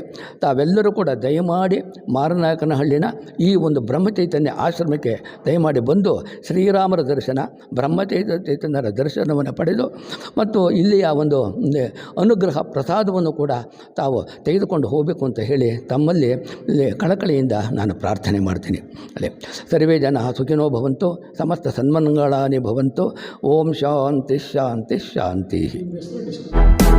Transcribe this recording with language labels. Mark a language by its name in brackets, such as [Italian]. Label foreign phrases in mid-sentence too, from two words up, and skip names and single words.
[Kannada] ತಾವೆಲ್ಲರೂ ಕೂಡ ದಯಮಾಡಿ ಮಾರನಾಯಕನಹಳ್ಳಿನ ಈ ಒಂದು ಬ್ರಹ್ಮಚೈತನ್ಯ ಆಶ್ರಮಕ್ಕೆ ದಯಮಾಡಿ ಬಂದು ಶ್ರೀರಾಮರ ದರ್ಶನ, ಬ್ರಹ್ಮಚೈತನ್ಯರ ದರ್ಶನವನ್ನು ಪಡೆದು ಮತ್ತು ಇಲ್ಲಿಯ ಒಂದು ಅನುಗ್ರಹ ಪ್ರಸಾದವನ್ನು ಕೂಡ ತಾವು ತೆಗೆದುಕೊಂಡು ಹೋಗಬೇಕು ಅಂತ ಹೇಳಿ ತಮ್ಮಲ್ಲಿ ಕಳಕಳಿಯಿಂದ ನಾನು ಪ್ರಾರ್ಥನೆ ಮಾಡ್ತೀನಿ. [Sanskrit] ಅಲ್ಲೇ ಸರ್ವೇ ಜನ ಸುಖಿನೋ ಭವಂತು, ಸಮಸ್ತ ಸನ್ಮಂಗಳಾನಿ ಭವಂತು. ಓಂ ಶಾಂತಿ ಶಾಂತಿ ಶಾಂತಿ.